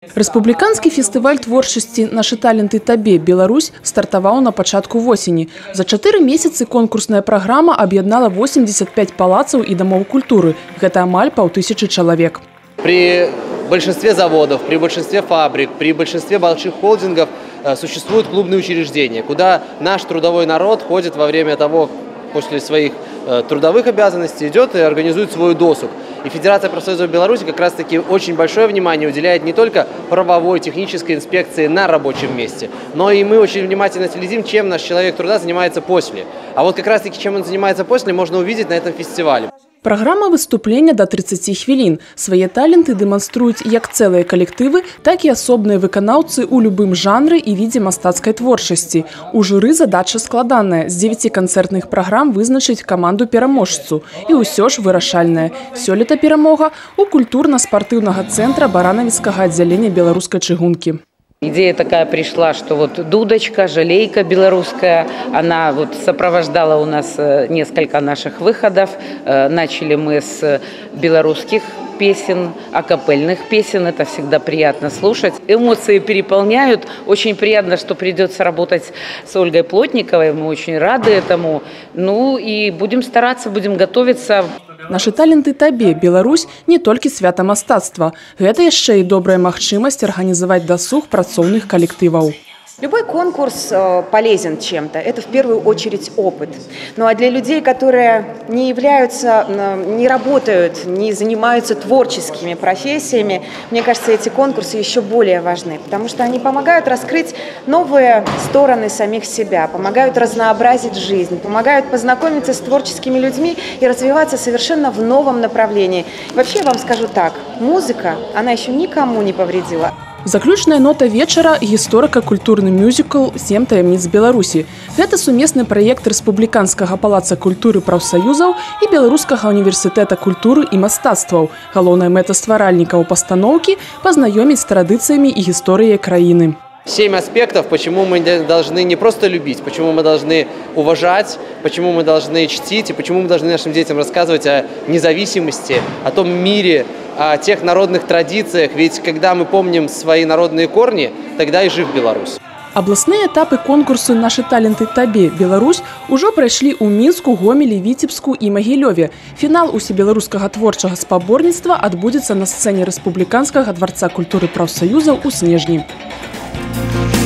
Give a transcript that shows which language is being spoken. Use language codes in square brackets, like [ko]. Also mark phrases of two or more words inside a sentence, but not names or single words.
[be] Рэспубліканскі фестываль творчасці «Нашы таленты табе Беларусь» стартаваў на пачатку восені. За 4 месяцы конкурсная праграма аб'яднала 85 палацаў і дамоў культуры. Гэта амаль 500 чалавек. [ru] При большинстве заводов, при большинстве фабрик, при большинстве больших холдингов существуют клубные учреждения, куда наш трудовой народ ходит во время того, после своих трудовых обязанностей идет и организует свой досуг. И Федерация профсоюзов Беларуси как раз-таки очень большое внимание уделяет не только правовой, технической инспекции на рабочем месте, но и мы очень внимательно следим, чем наш человек труда занимается после. А вот как раз-таки чем он занимается после, можно увидеть на этом фестивале. [be] Праграма выступлення до 30 хвілін. Свае таленты дэманструюць як цэлыя калектывы, так і асобныя выканаўцы ў любым жанры і відзе мастацкай творчасці. У журы задача складаная. З 9 канцэртных праграм вызначыць каманду-пераможцу. І ўсё ж вырашальная. Сёлета перамога у культурна-спартыўнага цэнтра Баранавіцкага аддзялення беларускай чыгункі. [ru] Идея такая пришла, что вот дудочка, жалейка белорусская, она вот сопровождала у нас несколько наших выходов. Начали мы с белорусских песен, акапельных песен. Это всегда приятно слушать. Эмоции переполняют. Очень приятно, что придется работать с Ольгой Плотниковой. Мы очень рады этому. Ну и будем стараться, будем готовиться. [be] Нашы таленты табе Беларусь не толькі свята мастацтва. Гэта яшчэ і добрая магчымасць арганізаваць дасуг працоўных калектываў. [ru] Любой конкурс полезен чем-то. Это в первую очередь опыт. Ну а для людей, которые не работают, не занимаются творческими профессиями, мне кажется, эти конкурсы еще более важны, потому что они помогают раскрыть новые стороны самих себя, помогают разнообразить жизнь, помогают познакомиться с творческими людьми и развиваться совершенно в новом направлении. Вообще, я вам скажу так, музыка, она еще никому не повредила. [be] Заключная нота вечара – гісторыка-культурны мюзікл «7 таямніц Беларусі». Гэта сумесны праект Рэспубліканскага палаца культуры прафсаюзаў і Беларускага універсітэта культуры і мастацтваў. Галоўная мэта стваральнікаў пастаноўкі – пазнаёміць з традыцыямі і гісторыяй краіны. [ru] 7 аспектов, почему мы должны не просто любить, почему мы должны уважать, почему мы должны чтить и почему мы должны нашим детям рассказывать о независимости, о том мире, о тех народных традициях. Ведь когда мы помним свои народные корни, тогда и жив Беларусь. [be] Абласныя этапы конкурсу «Нашы таленты табе Беларусь» ужо прайшлі ў Мінску, Гомелі, Віцебску і Магілёве. Фінал усебеларускага творчага спаборніцтва адбудзецца на сцэне Рэспубліканскага дварца культуры прафсаюзаў у снежні.